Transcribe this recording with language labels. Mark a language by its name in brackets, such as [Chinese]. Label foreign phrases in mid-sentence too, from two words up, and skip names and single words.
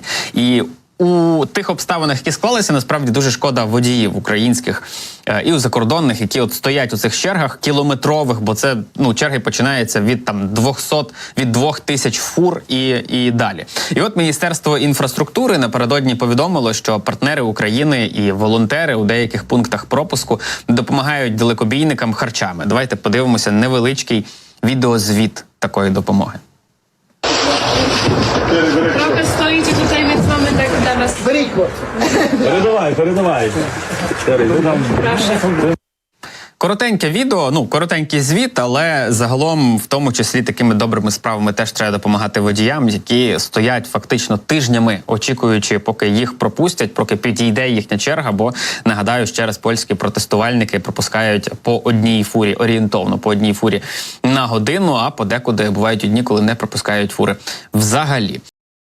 [Ukrainian] І у тих обставинах, які склалися, насправді дуже шкода водіїв українських і у закордонних, які от стоять у цих чергах кілометрових, бо це, ну, черги починаються від там 2000 фур і далі. І от Міністерство інфраструктури напередодні повідомило, що партнери України і волонтери у деяких пунктах пропуску допомагають далекобійникам харчами. Давайте подивимося невеличкий відеозвіт такої допомоги. [Polish] Trochę stoicie tutaj, więc mamy tak dla was. [Ukrainian] Беріть Передавай. Коротеньке відео, коротенький звіт, але загалом в тому числі такими добрими справами теж треба допомагати водіям, які стоять фактично тижнями, очікуючи, поки їх пропустять, поки підійде їхня черга, бо, нагадаю, ще раз польські протестувальники пропускають по одній фурі, орієнтовно по одній фурі на годину, а подекуди бувають дні, коли не пропускають фури взагалі.